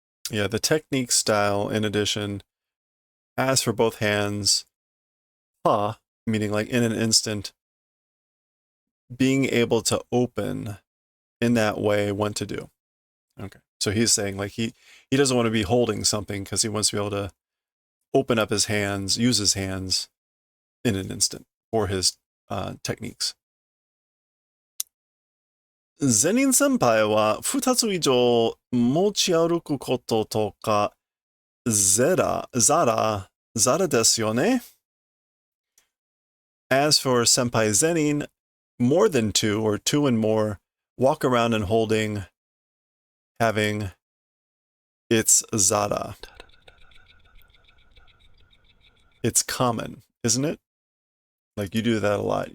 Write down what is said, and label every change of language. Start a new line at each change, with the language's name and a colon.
English: Yeah, the technique style in addition, as for both hands, ha, meaning like in an instant, being able to open in that way what to do. Okay. So he's saying like he doesn't want to be holding something because he wants to be able to open up his hands, use his hands in an instant for his techniques.
Japanese: ゼニン先輩は2つ以上持ち歩くこととかザラですよね。
English: As for Senpai Zenin, more than two or two and more walk around and holding, having, it's Zara. It's common, isn't it? Like you do that a lot.